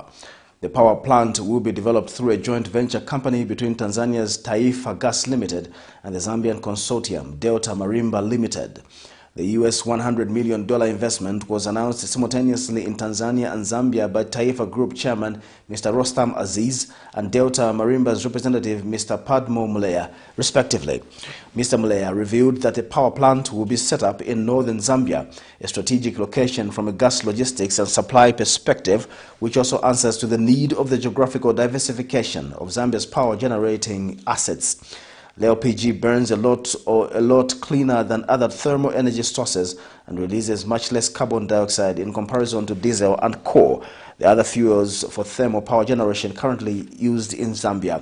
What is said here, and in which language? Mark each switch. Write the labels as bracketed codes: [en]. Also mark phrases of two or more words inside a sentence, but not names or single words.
[en] The power plant will be developed through a joint venture company between Tanzania's Taifa Gas Limited and the Zambian consortium Delta Marimba Limited. The US $100 million investment was announced simultaneously in Tanzania and Zambia by Taifa Group Chairman Mr. Rostam Aziz and Delta Marimba's representative Mr. Padmo Muleya, respectively. Mr. Muleya revealed that the power plant will be set up in northern Zambia, a strategic location from a gas logistics and supply perspective, which also answers to the need of the geographical diversification of Zambia's power generating assets. The LPG burns a lot cleaner than other thermal energy sources and releases much less carbon dioxide in comparison to diesel and coal, the other fuels for thermal power generation currently used in Zambia.